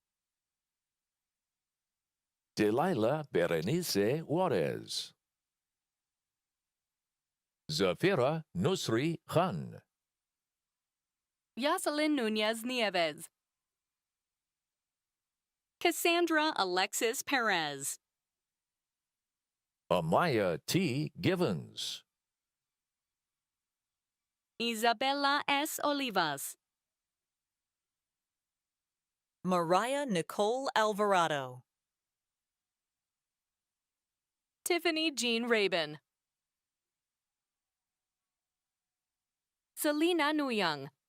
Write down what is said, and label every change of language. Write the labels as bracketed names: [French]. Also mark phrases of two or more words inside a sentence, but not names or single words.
[English] Delilah Berenice Juarez. Zafira Nusri Khan. Jocelyn Nunez Nieves. Cassandra Alexis Perez. Amaya T. Givens. Isabella S. Olivas. Mariah Nicole Alvarado. Tiffany Jean Rabin. Selena Nuyang.